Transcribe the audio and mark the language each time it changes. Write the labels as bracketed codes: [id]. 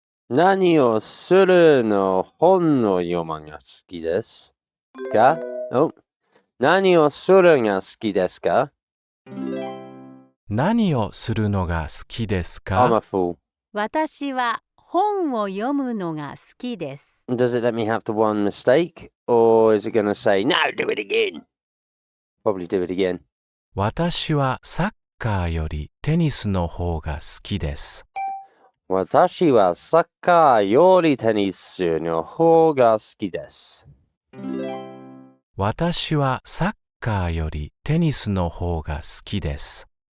[ja] 何をするの本を読むのが好きですか？何をするが好きですか？何をするのが好きです [en] I'm a [ja] か？ [en] fool. [ja] 私は本を読むのが好きです。 [en] Does it let me have the one mistake? Or is it going to say, no, do it again? Probably do it again. [ja] 私はサッカーよりテニスの方が好きです。私はサッカーよりテニスの方が好きです。私はサッカーよりテニスの方が好きです。